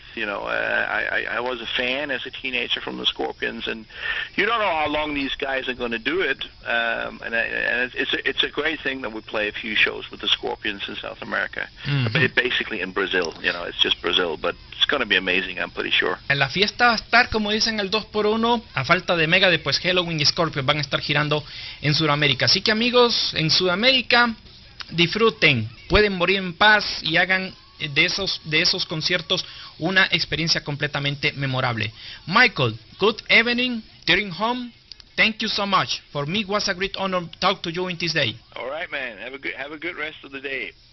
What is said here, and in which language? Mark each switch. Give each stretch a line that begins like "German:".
English: You know, I was a fan as a teenager from the Scorpions, and you don't know how long these guys are going to do it. And it's a great thing that we play a few shows with the Scorpions in South America, basically in Brazil. You know, it's just Brazil, but it's going to be amazing, I'm pretty sure.
Spanish: En la fiesta va a estar, como dicen, el 2x1, a falta de Megadeth, pues Helloween y Scorpions van a estar girando en Sudamérica. Así que amigos, en Sudamérica, disfruten, pueden morir en paz y hagan de esos conciertos una experiencia completamente memorable.
English: Michael, good evening, returning home. Thank you so much. For me, it was a great honor to talk to you in this day. All right, man. Have a good rest of the day.